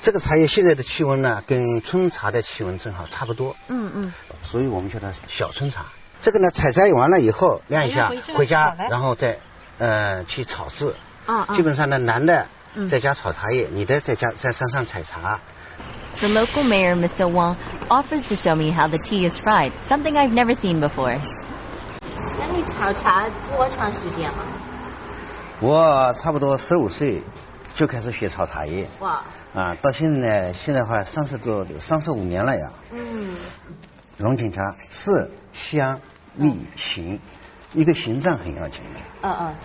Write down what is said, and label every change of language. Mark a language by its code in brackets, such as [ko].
[zh] 这个茶叶现在的气温呢，跟春茶的气温正好差不多。所以我们叫它小春茶。这个呢，采摘完了以后晾一下，回家然后再去炒制。基本上呢，男的在家炒茶叶，女的在山上采茶。 [en] The local mayor, Mr. Wang, offers to show me how the tea is fried, something I've never seen before. [zh] 那你炒茶多长时间了？我差不多15岁就开始学炒茶叶。哇！到现在的话35年了呀。龙井茶色香蜜形，一个形状很要紧的。